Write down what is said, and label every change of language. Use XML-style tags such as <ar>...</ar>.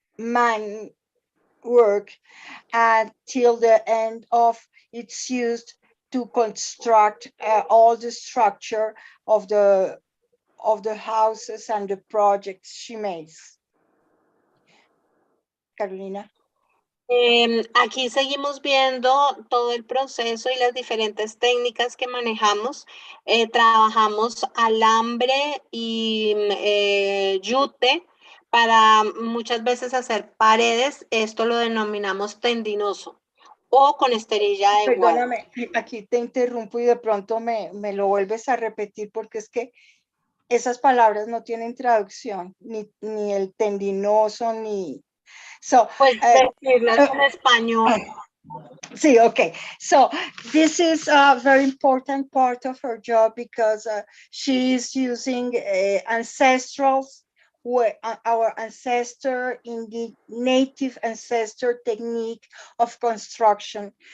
<en>man work until the end of its use to construct all the structure of the houses and the projects she makes. Carolina.</en> <es>Aquí seguimos viendo todo el proceso y las diferentes técnicas que manejamos. Trabajamos alambre y yute para muchas veces hacer paredes. Esto lo denominamos tendinoso o con esterilla de guadua. Perdóname, aquí te interrumpo y de pronto me lo vuelves a repetir porque es que esas palabras no tienen traducción, ni el tendinoso, ni...</es> <en>So,</en> <es>Pues decirlas en español.</es> <en>see, okay. So this is a very important part of her job because she is using ancestrals, our ancestor in the native ancestor technique of construction.</en>